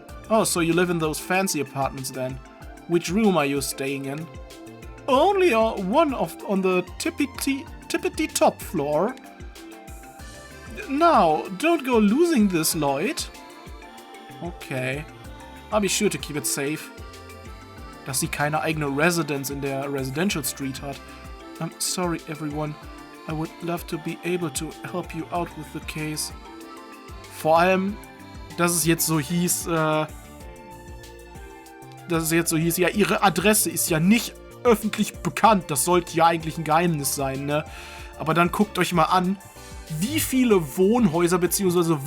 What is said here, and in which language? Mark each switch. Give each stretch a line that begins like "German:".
English: Oh, so you live in those fancy apartments then. Which room are you staying in? Only one on the tippity top floor. Now, don't go losing this, Lloyd. Okay. I'll be sure to keep it safe.
German: Dass sie keine eigene Residence in der Residential Street hat.
English: I'm sorry, everyone. I would love to be able to help you out with the case.
German: Vor allem, dass es jetzt so hieß, ja, ihre Adresse ist ja nicht öffentlich bekannt. Das sollte ja eigentlich ein Geheimnis sein, ne? Aber dann guckt euch mal an, wie viele Wohnhäuser bzw.